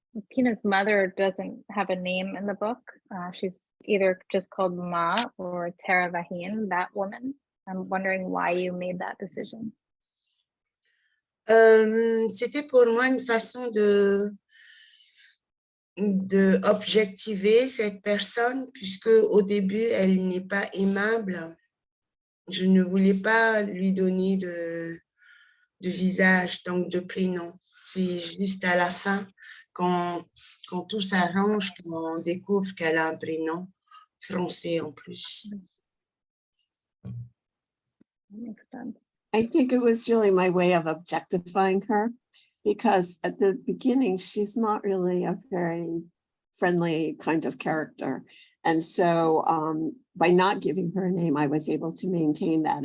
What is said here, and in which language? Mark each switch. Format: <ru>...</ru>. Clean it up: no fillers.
<en>Pina's mother doesn't have a name in the book. She's either just called Ma or Teravahin, that woman. I'm wondering why you made that decision.</en> <fr>C'était pour moi une façon de objectiver cette personne, puisque au début, elle n'est pas aimable. Je ne voulais pas lui donner de visage, donc de prénom. C'est juste à la fin, quand tout s'arrange, qu'on découvre qu'elle a un prénom français en plus.</fr> <en>That makes sense. I think it was really my way of objectifying her, because at the beginning, she's not really a very friendly kind of character. And so by not giving her a name, I was able to maintain that.</en>